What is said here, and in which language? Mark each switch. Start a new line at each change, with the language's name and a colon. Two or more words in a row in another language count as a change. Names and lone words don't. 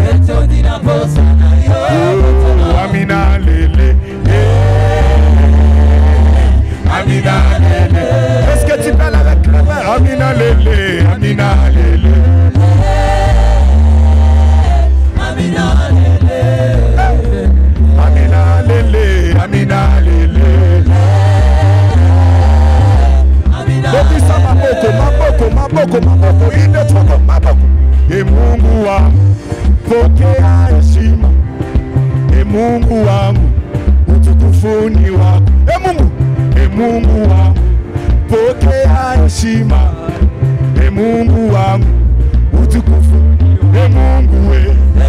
Lingala: Amina lele. Amina lele.
French: Est-ce que tu parles avec la main?
Lingala: Amina lele. Amina lele. Amina lele. Amina lele. Amina lele. Bokisa maboko. Inde toko maboko.
Swahili: E Mungu wangu, pokea heshima. E Mungu wangu, utukufuni wako. E Mungu wangu, pokea heshima. E Mungu wangu, utukufuni. E Mungu we.